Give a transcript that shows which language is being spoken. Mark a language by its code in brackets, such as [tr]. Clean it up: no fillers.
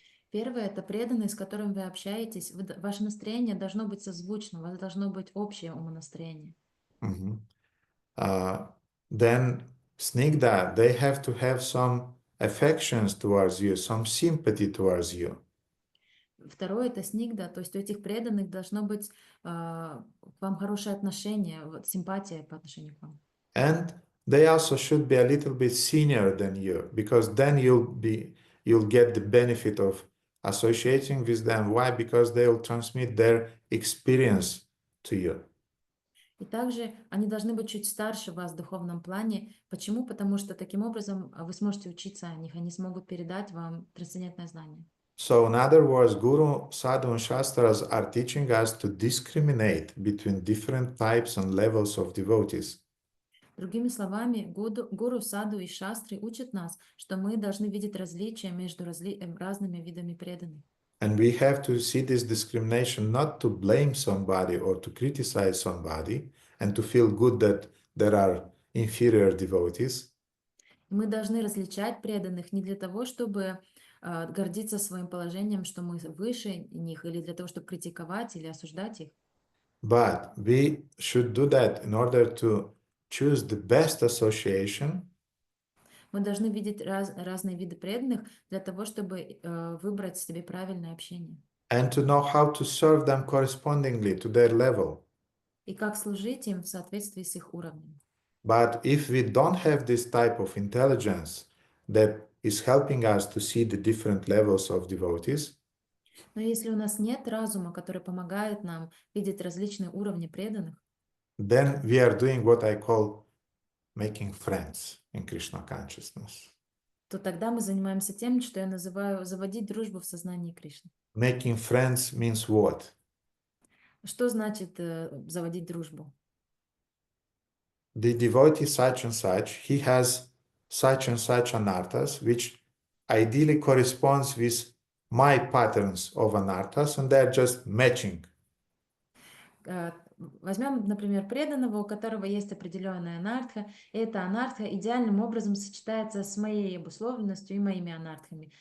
[ru] Первое – это преданные, с которыми вы общаетесь. Ваше настроение должно быть созвучно, у вас должно быть общее умонастроение. Mhm. [en] Then snigdha, they have to have some affections towards you, some sympathy towards you. [ru] Второе – это снигда, то есть у этих преданных должно быть к вам хорошее отношение, вот, симпатия по отношению к вам. [en] And they also should be a little bit senior than you, because then you'll get the benefit of associating with them. Why? Because they'll transmit their experience to you. [ru] И также они должны быть чуть старше вас в духовном плане. Почему? Потому что таким образом вы сможете учиться о них, они смогут передать вам трансцендентное знание. [en] So in other words, Guru, Sadhu and Shastras are teaching us to discriminate between different types and levels of devotees. [ru] Другими словами, гуру, саду и шастры учат нас, что мы должны видеть различия между разными видами преданных. [en] And we have to see this discrimination not to blame somebody or to criticize somebody and to feel good that there are inferior devotees. [ru] Мы должны различать преданных не для того, чтобы гордиться своим положением, что мы выше них, или для того, чтобы критиковать или осуждать их. [en] But we should do that in order to choose the best association. [ru] Мы должны видеть разные виды преданных для того, чтобы выбрать себе правильное общение. [en] And to know how to serve them correspondingly to their level. [ru] И как служить им в соответствии с их уровнем. [en] But if we don't have this type of intelligence that is helping us to see the different levels of devotees, [ru] Но если у нас нет разума, который помогает нам видеть различные уровни преданных, [en] then we are doing what I call making friends in Krishna consciousness. [ru] то тогда мы занимаемся тем, что я называю заводить дружбу в сознании Кришны. [en] Making friends means what? [ru] Что значит заводить дружбу? [en] The devotee such and such, he has such and such anarthas, which ideally corresponds with my patterns of anarthas, and they're just matching. [ru] Возьмем, например, преданного, у которого есть определенная анартха, и эта анартха идеальным образом сочетается с моей обусловленностью и моими анартхами.